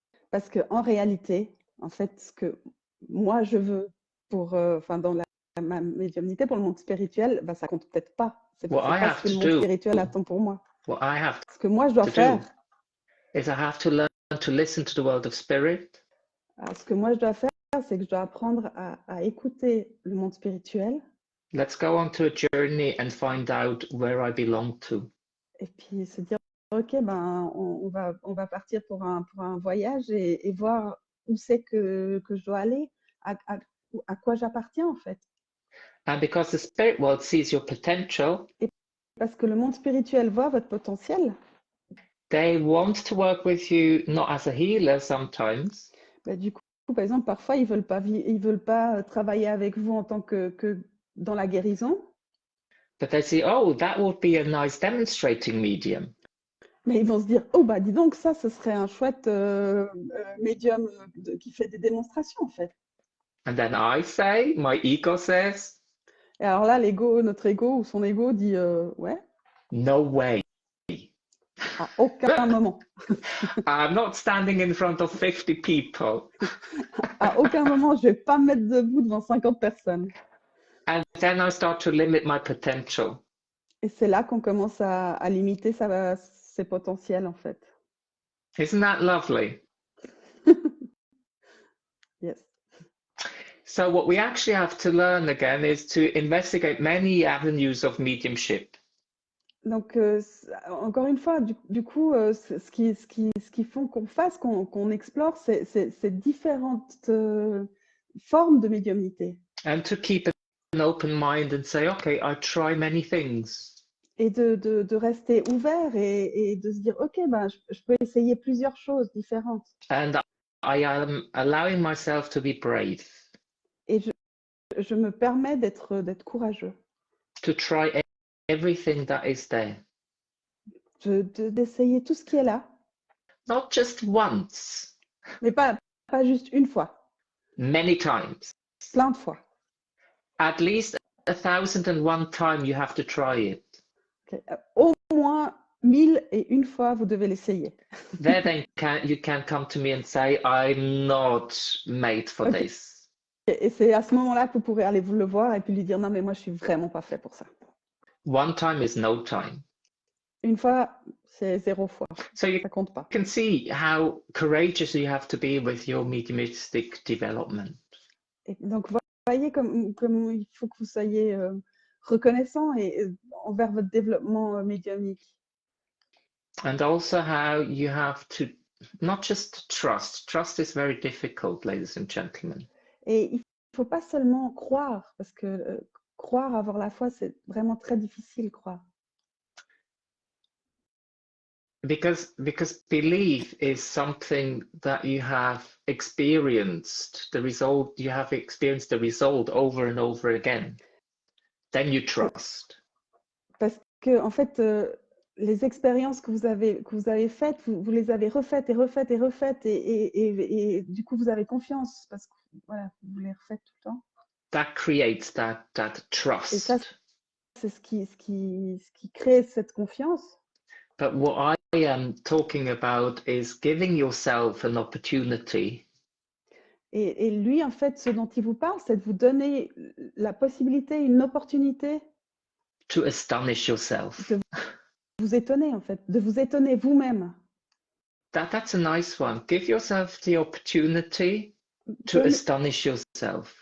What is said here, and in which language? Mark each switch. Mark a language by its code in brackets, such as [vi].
[fr] Parce qu'en réalité, en fait, ce que moi je veux pour, dans ma médiumnité, pour le monde spirituel, ça compte peut-être pas. C'est pas ce que le monde spirituel attend pour moi. Ce que moi je dois faire, [en] is I have to learn to listen to the world of spirit. [fr] Alors, ce que moi je dois faire, c'est que je dois apprendre à écouter le monde spirituel. [en] Let's go on to a journey and find out where I belong to. [fr] Et puis se dire, ok, on va partir pour un voyage et voir où c'est que je dois aller, à quoi j'appartiens en fait. [en] And because the spirit world sees your potential, [fr] et parce que le monde spirituel voit votre potentiel, [en] they want to work with you not as a healer sometimes. [fr] Du coup, par exemple, parfois ils veulent pas travailler avec vous en tant que dans la guérison. [en] But they say, oh, that would be a nice demonstrating medium. [fr] Mais ils vont se dire, oh dis donc, ça, ce serait un chouette médium qui fait des démonstrations en fait. [en] And then I say, my ego says. [fr] Et alors là, notre ego ou son ego dit, ouais. [en] No way. [fr] À aucun moment. [en] I'm not standing in front of 50 people. [fr] À aucun moment, je vais pas me mettre debout devant 50 personnes. [en] And then I start to limit my potential. [fr] Et c'est là qu'on commence à limiter ses potentiels, en fait. [en] Isn't that lovely? Yes. So what we actually have to learn again is to investigate many avenues of mediumship. [fr] Donc, encore une fois, du coup, ce qui font qu'on fasse, qu'on explore ces différentes formes de médiumnité. [en] And to keep an open mind and say, okay, I try many things. [fr] Et de rester ouvert et de se dire, ok, je peux essayer plusieurs choses différentes. [en] And I am allowing myself to be brave. [fr] Et je me permets d'être courageux. [en] To try everything that is there. [fr] D'essayer tout ce qui est là. [en] Not just once. [fr] Mais pas juste une fois. [en] Many times. [fr] Plein de fois. [en] At least 1,001 times you have to try it. Okay. [fr] Au moins 1001 fois, vous devez l'essayer. [en] Then you can come to me and say, I'm not made for this. [fr] Et c'est à ce moment-là que vous pourrez aller vous le voir et puis lui dire, non, mais moi, je suis vraiment pas fait pour ça. [en] One time is no time. [fr] Une fois, c'est 0 fois. [en] So you [fr] ça compte pas. [en] can see how courageous you have to be with your mediumistic development. [fr] Et donc, vous voyez comme il faut que vous soyez reconnaissant envers votre développement médiumnique. [en] And also how you have to not just trust. Trust is very difficult, ladies and gentlemen. [fr] Et il faut pas seulement croire, parce que croire, avoir la foi, c'est vraiment très difficile, croire. [en] because belief is something that you have experienced the result. You have experienced the result over and over again. Then you trust. [fr] Parce que en fait, les expériences que vous avez faites, vous les avez refaites et refaites et refaites et du coup vous avez confiance parce que voilà, vous les refaites tout le temps. [en] That creates that trust. [fr] Et ça, c'est ce qui crée cette confiance. [en] But what I am talking about is giving yourself an opportunity. [fr] Et lui, en fait, ce dont il vous parle, c'est de vous donner la possibilité, une opportunité [en] To astonish yourself. [fr] de vous étonner, en fait, de vous étonner vous-même. [en] That's a nice one. Give yourself the opportunity to astonish yourself.